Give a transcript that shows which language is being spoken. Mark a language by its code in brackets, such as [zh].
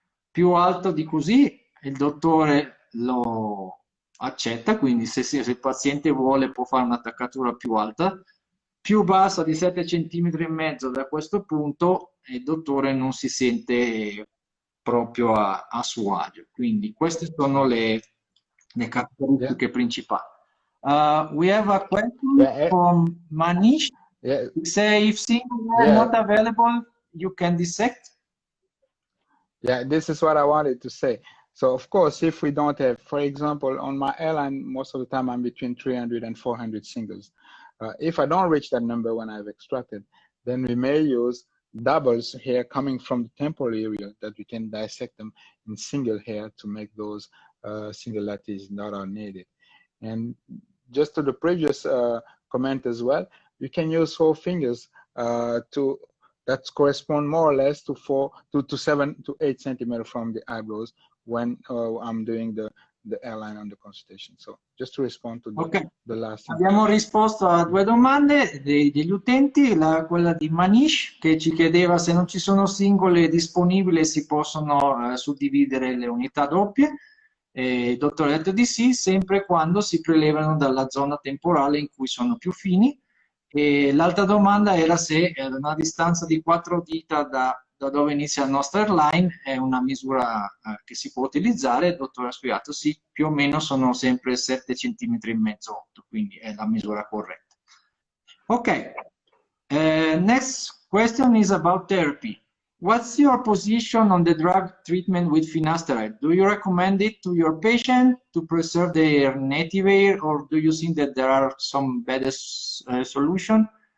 [it] Più alto di così il dottore lo accetta, quindi se il paziente vuole può fare un'attaccatura più alta. Più bassa di 7,5 cm da questo punto il dottore non si sente proprio a suo agio. Quindi queste sono le caratteristiche principali. [en] We have a question from Manish. Say, if single hair not available, you can dissect? Yeah, this is what I wanted to say. So of course, if we don't have, for example, on my airline, most of the time I'm between 300 and 400 singles. If I don't reach that number when I've extracted, then we may use doubles hair coming from the temporal area that we can dissect them in single hair to make those singularities that are needed. And just to the previous comment as well. You can use 4 fingers that correspond more or less to 7 to 8 centimeters from the eyebrows when I'm doing the airline on the consultation. So just to respond to the last. [it] Abbiamo risposto a 2 domande degli utenti, quella di Manish che ci chiedeva se non ci sono singole disponibili e si possono suddividere le unità doppie. Il dottore ha detto di sì, sempre quando si prelevano dalla zona temporale in cui sono più fini. E l'altra domanda era se una distanza di 4 dita da dove inizia il nostro airline è una misura che si può utilizzare. Il dottore ha spiegato sì, più o meno sono sempre 7 cm e mezzo, 8, quindi è la misura corretta. [en] Ok, next question is about therapy. What's your position on the drug treatment with finasteride? Do you recommend it to your patient to preserve their native hair, or do you think that there are some better solution?